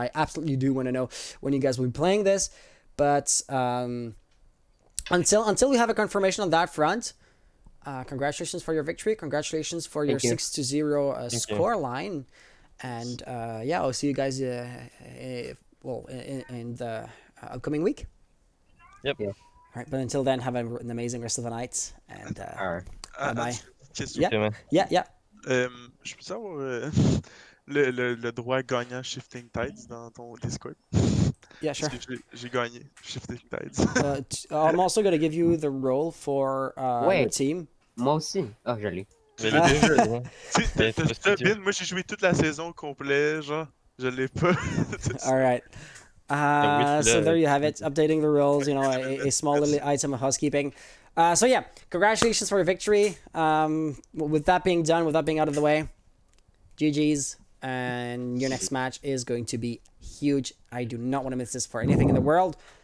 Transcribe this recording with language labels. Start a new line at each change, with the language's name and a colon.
English: So I absolutely do want to know when you guys will be playing this. But until we have a confirmation on that front, congratulations for your victory. Congratulations for your 6-0 score line. And I'll see you guys in the upcoming week. Yep. Yeah. All right, but until then, have an amazing rest of the night. And bye-bye. Question. Yeah.
French: Je peux savoir le droit gagnant Shifting Tides dans ton Discord?
English: Yeah, sure.
French: Parce que j'ai gagné Shifting Tides.
English: I'm also going to give you the role for your Wait. team.
French: Moi aussi. Oh, je l'ai. Mais le jeu, non? T'as bien, moi j'ai joué toute la saison complète, genre, je l'ai pas.
English: All right. So there you have it. Updating the rules, a small little item of housekeeping. So yeah, congratulations for your victory. With that being done, with that being out of the way, GG's. And your next match is going to be huge. I do not want to miss this for anything in the world.